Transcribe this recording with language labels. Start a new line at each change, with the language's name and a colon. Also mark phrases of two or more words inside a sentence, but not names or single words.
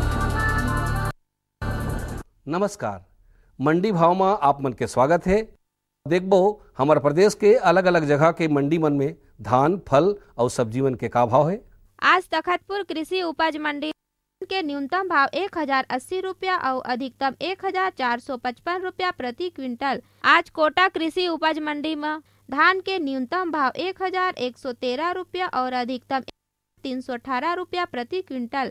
Chhattisgarhi: नमस्कार, मंडी भाव में आप मन के स्वागत है। देखबो हमारे प्रदेश के अलग अलग जगह के मंडी मन में धान, फल और सब्जी मन के का भाव है। आज तखतपुर कृषि उपज मंडी के न्यूनतम भाव 1080 रुपया और अधिकतम 1455 रुपया प्रति क्विंटल। आज कोटा कृषि उपज मंडी में धान के न्यूनतम भाव 1113 रुपया और अधिकतम 318 रुपया प्रति क्विंटल।